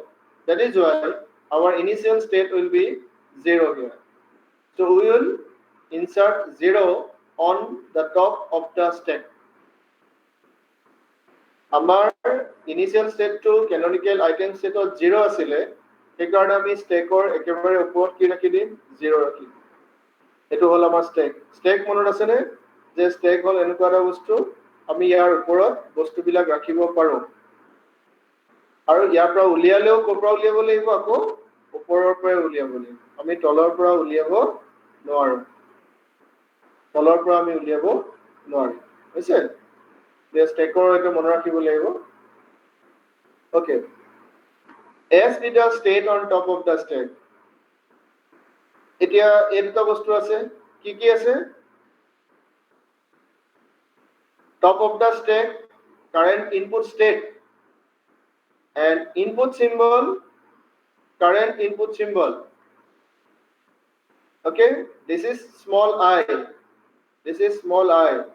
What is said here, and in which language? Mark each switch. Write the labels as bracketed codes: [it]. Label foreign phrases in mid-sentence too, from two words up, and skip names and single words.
[en] That is why our initial state will be 0 here. So we will insert 0 on the top of the stack. Our initial state to canonical item set of 0 [as] asile, সেইকাৰণে আমি স্টেকৰ একেবাৰে ওপৰত কি ৰাখি দিম, 0 ৰাখি দিম। এটো হল আমাৰ স্টেক। স্টেক মনত আছে নে, যে স্টেক হল এনেকুৱা এটা বস্তু আমি ইয়াৰ ওপৰত বস্তুবিলাক ৰাখিব পাৰো, আৰু ইয়াৰ পৰা উলিয়ালেও ক'ৰ পৰা উলিয়াব লাগিব, আকৌ ওপৰৰ পৰা উলিয়াব লাগিব। আমি তলৰ পৰা উলিয়াব নোৱাৰো, তলৰ পৰা আমি উলিয়াব নোৱাৰিম, হৈছে? যে স্টেকৰ এটা মনত ৰাখিব লাগিব। [en] ওকে, as be the state on top of the stack. [as] এতিয়া এই দুটা বস্তু আছে, কি কি আছে? [en] Top of the stack, current input state, and input symbol, current input symbol. Okay, this is small I, this is small I.